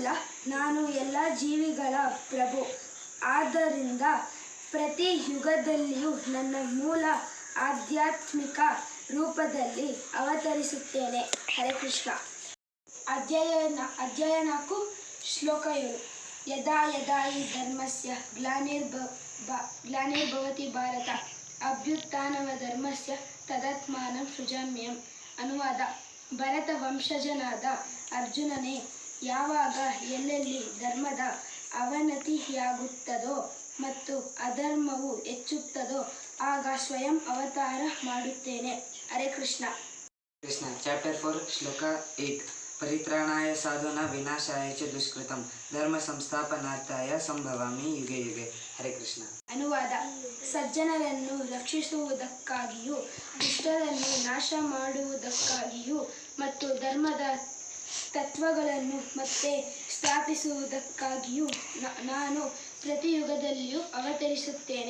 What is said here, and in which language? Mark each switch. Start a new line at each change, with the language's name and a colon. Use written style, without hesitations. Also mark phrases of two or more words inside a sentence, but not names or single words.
Kannada: ನಾನು ಎಲ್ಲ ಜೀವಿಗಳ ಪ್ರಭು. ಆದ್ದರಿಂದ ಪ್ರತಿ ಯುಗದಲ್ಲಿಯೂ ನನ್ನ ಮೂಲ ಆಧ್ಯಾತ್ಮಿಕ ರೂಪದಲ್ಲಿ ಅವತರಿಸುತ್ತೇನೆ. ಹರೇ ಕೃಷ್ಣ. ಅಧ್ಯಾಯ 4 ಶ್ಲೋಕ 7.
Sanskrit: ಯದಾ ಯದಾ ಹಿ ಧರ್ಮಸ್ಯ ಗ್ಲಾನಿರ್ಭವತಿ ಭಾರತ ಅಭ್ಯುತ್ಥಾನಮಧರ್ಮಸ್ಯ ತದಾತ್ಮಾನಂ ಸೃಜಾಮ್ಯಹಂ.
Kannada: ಅನುವಾದ. ಭರತ ವಂಶಜನಾದ ಅರ್ಜುನನೇ, ಯಾವಾಗ ಎಲ್ಲೆಲ್ಲಿ ಧರ್ಮದ ಅವನತಿಯಾಗುತ್ತದೋ ಮತ್ತು ಅಧರ್ಮವು ಹೆಚ್ಚುತ್ತದೋ ಆಗ ಸ್ವಯಂ ಅವತಾರ ಮಾಡುತ್ತೇನೆ. ಹರೇ ಕೃಷ್ಣ. ಕೃಷ್ಣ. ಚಾಪ್ಟರ್ 4 ಶ್ಲೋಕ 8.
Sanskrit: ಪರಿತ್ರಾಣಾಯ ಸಾಧೂನಾಂ ವಿನಾಶಾಯ ಚ ದುಷ್ಕೃತಂ ಧರ್ಮ ಸಂಸ್ಥಾಪನಾರ್ಥಾಯ ಸಂಭವಾಮಿ ಯುಗೆ ಯುಗೆ.
Kannada: ಹರೇ ಕೃಷ್ಣ. ಅನುವಾದ. ಸಜ್ಜನರನ್ನು ರಕ್ಷಿಸುವುದಕ್ಕಾಗಿಯೂ ದುಷ್ಟರನ್ನು ನಾಶ ಮಾಡುವುದಕ್ಕಾಗಿಯೂ ಮತ್ತು ಧರ್ಮದ ತತ್ವಗಳನ್ನು ಮತ್ತೆ ಸ್ಥಾಪಿಸುವುದಕ್ಕಾಗಿಯೂ ನಾನು ಪ್ರತಿಯುಗದಲ್ಲಿಯೂ ಅವತರಿಸುತ್ತೇನೆ.